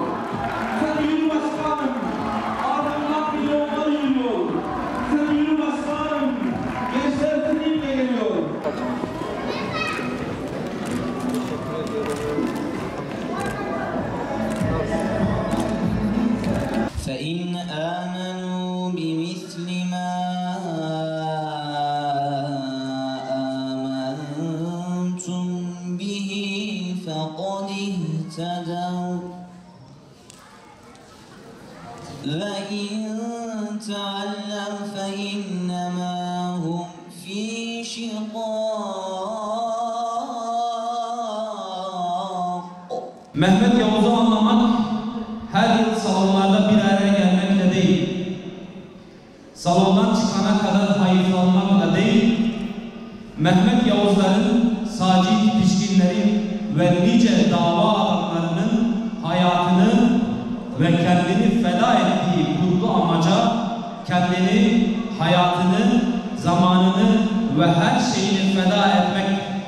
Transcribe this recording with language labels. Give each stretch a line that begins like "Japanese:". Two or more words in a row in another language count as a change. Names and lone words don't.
Turkish: Sen yürü başkanım. Adamlar milyonlar yürüyor. Sen yürü başkanım. Gençler seninle geliyor.
Arabic: فَإِنْ آمَنُوا بِمِثْلِ مَا آمَنْتُمْ بِهِ فَقَدِ اهْتَدَوْا وَإِنْ تَوَلَّوْا فَإِنَّمَا هُمْ فِي شِقَاقٍ.
Turkish: Mehmet Yavuz'u anlamak her yıl salonlarda bir araya gelmekle değil, salondan çıkana kadar hayıflanmakla değil, Mehmet Yavuzların, Sacit Pişkinlerin ve nice dava adamlarının hayatını ve kendini feda ettiği kutlu amaca, kendini, hayatını, zamanını ve her şeyini feda etmek.